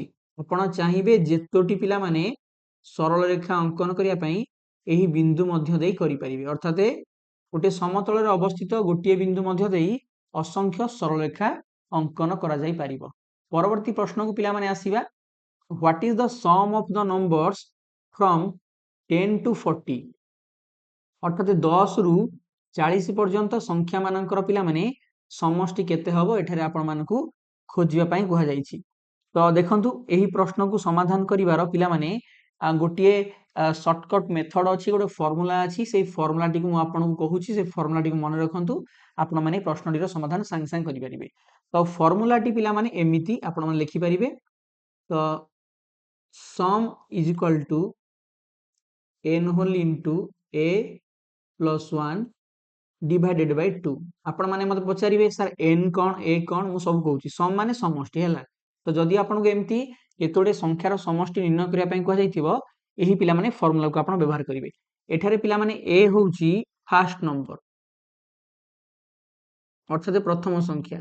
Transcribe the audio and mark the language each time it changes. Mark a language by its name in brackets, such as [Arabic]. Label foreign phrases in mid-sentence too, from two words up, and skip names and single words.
[Odia] ଆପଣ ଚାହିଁବେ ଯେତୋଟି ପିଲା ମାନେ ସରଳ ରେଖା ଅଙ୍କନ କରିବା ପାଇଁ ଏହି ବିନ୍ଦୁ ମଧ୍ୟ ଦେଇ କରି ପାରିବେ ଅର୍ଥାତ ଗୋଟେ ସମତଳ ରେ ଅବସ୍ଥିତ ଗୋଟିଏ ବିନ୍ଦୁ ମଧ୍ୟ ଦେଇ ଅସଂଖ୍ୟ ସରଳ ରେଖା ଅଙ୍କନ କରା ଯାଇ ପାରିବ। ପରବର୍ତ୍ତୀ ପ୍ରଶ୍ନ କୁ ପିଲା ମାନେ ଆସିବା [English] what is the sum of the numbers from 10 to 40 [Odia] ଅର୍ଥାତ 10 ରୁ 40 ପର୍ଯ୍ୟନ୍ତ ସଂଖ୍ୟା ମାନଙ୍କର ପିଲା ମାନେ ସମଷ୍ଟି କେତେ ହେବ ଏଠାରେ ଆପଣ ମାନଙ୍କୁ ଖୋଜିବା ପାଇଁ କୁହା ଯାଉଛି। ତ ଦେଖନ୍ତୁ ଏହି ପ୍ରଶ୍ନ କୁ ସମାଧାନ କରିବାର ପିଲା ମାନେ ଗୋଟିଏ [English] shortcut method [Odia] ଅଛି ଗୋଟେ ଫର୍ମୁଲା ଅଛି ସେହି ଫର୍ମୁଲା ଟି କୁ ମୁଁ ଆପଣ ଙ୍କୁ କହୁଛି ସେ ଫର୍ମୁଲା ଟି କୁ ମନେ ରଖନ୍ତୁ ଆପଣ ମାନେ ପ୍ରଶ୍ନ ଟି ର ସମାଧାନ ସଙ୍ଗେ ସଙ୍ଗେ କରି ପାରିବେ। ତ ଫର୍ମୁଲା ଟି ପିଲା ମାନେ ଏମିତି ଆପଣ ମାନେ ଲେଖି ପାରିବେ। तो [English] sum is equal to n whole into a plus 1 divided by 2 [Odia] ଆପଣ ମାନେ ମତେ ପଚାରିବେ ସାର n କଣ a କଣ ମୁଁ ସବୁ କହୁଛି ସମ ମାନେ ସମଷ୍ଟି ହେଲା। ତ ଯଦି ଆପଣ ଙ୍କୁ ଏମିତି କେତେଗୁଡ଼େ ସଂଖ୍ୟାର ସମଷ୍ଟି ନିର୍ଣ୍ଣୟ କରିବା ପାଇଁ କୁହା ଯାଇଥିବ ଏହି ପିଲା ମାନେ ଫର୍ମୁଲା କୁ ଆପଣ ବ୍ୟବହାର କରିବେ। ଏଠାରେ ପିଲା ମାନେ a ହେଉଛି [English] first number [Odia] ଅର୍ଥାତ ପ୍ରଥମ ସଂଖ୍ୟା।